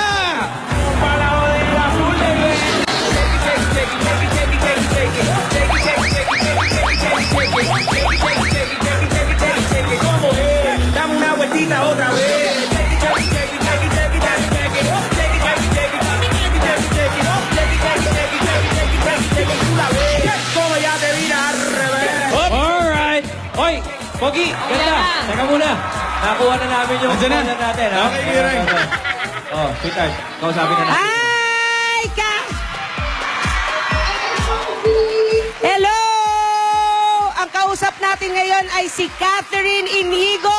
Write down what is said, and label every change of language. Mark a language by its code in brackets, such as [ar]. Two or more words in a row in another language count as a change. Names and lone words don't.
[es] Para joder a full de ¿Cómo es? Dame una vueltita otra vez. ¿Cómo ya te vira al revés? [tl] Alright. Hoy, Pogi, ganda. Ayan na. Teka muna. Nakuha na namin yung Andyan na. caller natin. Ha? Okay, Kiray. Oh, sweetheart. Kausapin na natin. [en] Hi, Hello! [tl] Ang kausap natin ngayon ay si Catherine Inigo.